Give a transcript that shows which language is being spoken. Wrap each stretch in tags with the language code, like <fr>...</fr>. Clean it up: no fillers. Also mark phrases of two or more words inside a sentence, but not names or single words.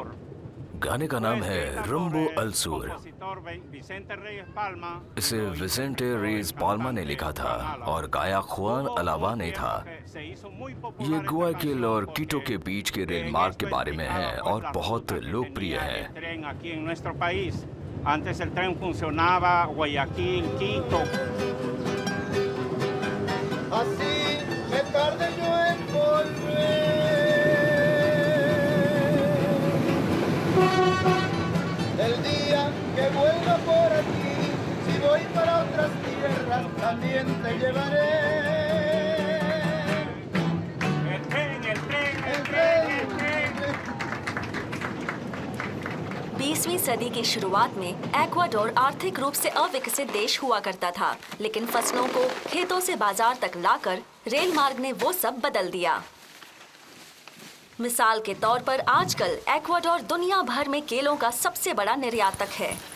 <hi>गाने का नाम है रुम्बो अल सूर। इसे विसेंटे रेज पाल्मा ने लिखा था और गाया खुआन अलावा ने था। ये गुआयाकिल और कीटो के बीच के रेल मार्ग के बारे में है और बहुत लोकप्रिय है।</hi> <es>Antes el tren funcionaba Guayaquil, Quito. Así me tardé yo en volver. El día que vuelva por aquí, si voy para otras tierras, también te llevaré. El tren, el tren, el El tren, el tren. tren.</es> <hi>20वीं सदी की शुरुआत में एक्वाडोर आर्थिक रूप से अविकसित देश हुआ करता था, लेकिन फसलों को खेतों से बाजार तक लाकर रेल मार्ग ने वो सब बदल दिया। मिसाल के तौर पर आजकल एक्वाडोर दुनिया भर में केलों का सबसे बड़ा निर्यातक है।</hi>